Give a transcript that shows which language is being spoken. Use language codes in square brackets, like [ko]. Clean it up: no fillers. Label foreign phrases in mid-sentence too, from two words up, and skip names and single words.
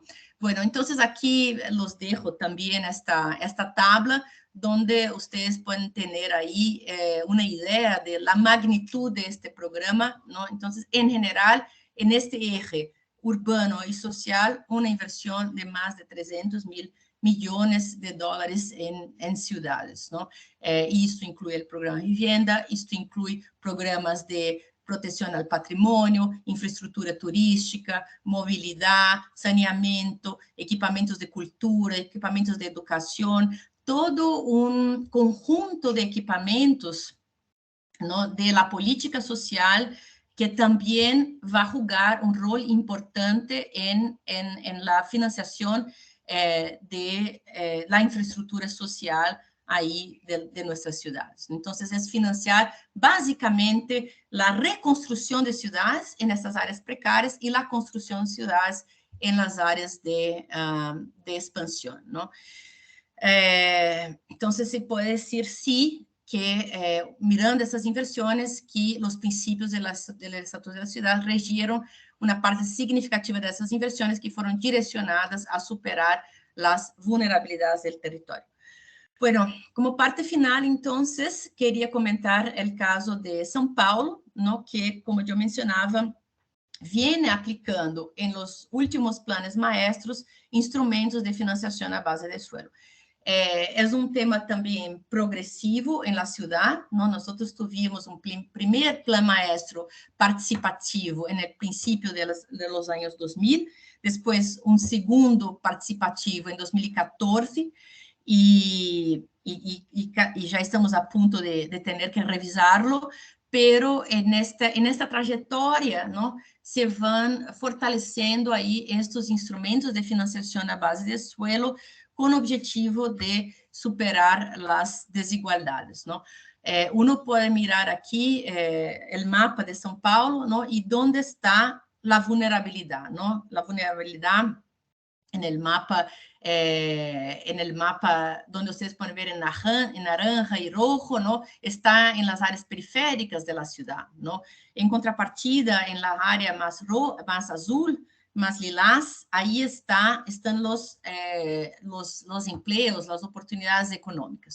[es] Bueno, entonces aquí los dejo también esta tabla donde ustedes pueden tener ahí una idea de la magnitud de este programa, ¿no? Entonces, en general, en este eje urbano y social, una inversión de más de 300 mil millones de dólares en ciudades, ¿no? Y esto incluye el programa de vivienda, esto incluye programas de [pt] proteção ao patrimônio, infraestrutura turística, mobilidade, saneamento, equipamentos de cultura, equipamentos de educação, todo um conjunto de equipamentos, ¿no?, [es] de la política social [pt] que também vai jogar um rol importante em la financiação de la infraestrutura social aí de nossas cidades. Então, é financiar basicamente a reconstrução de cidades nessas áreas precárias e a construção de cidades nas áreas de expansão, não? Então, se pode dizer, sim, que mirando essas inversões, que os princípios do Estatuto da Cidade regiram uma parte significativa dessas inversões que foram direcionadas a superar as vulnerabilidades do território. [es] Bueno, como parte final, entonces, quería comentar el caso de São Paulo, ¿no?, que, como yo mencionaba, viene aplicando en los últimos planes maestros instrumentos de financiación a base de suelo. Es un tema también progresivo en la ciudad, ¿no? Nosotros tuvimos un primer plan maestro participativo en el principio de los años 2000, después un segundo participativo en 2014, [pt] e já estamos a ponto de ter que revisá-lo, pero nesta trajetória, não, se vão fortalecendo aí estes instrumentos de financiação na base de suelo com o objetivo de superar as desigualdades, não? Uno pode mirar aqui o mapa de São Paulo, não, e onde está a vulnerabilidade, não? [es] A vulnerabilidade en el mapa donde ustedes pueden ver en naranja y rojo, ¿no? Está en las áreas periféricas de la ciudad, ¿no? En contrapartida, en la área más azul, más lilás, ahí están los empleos, las oportunidades económicas.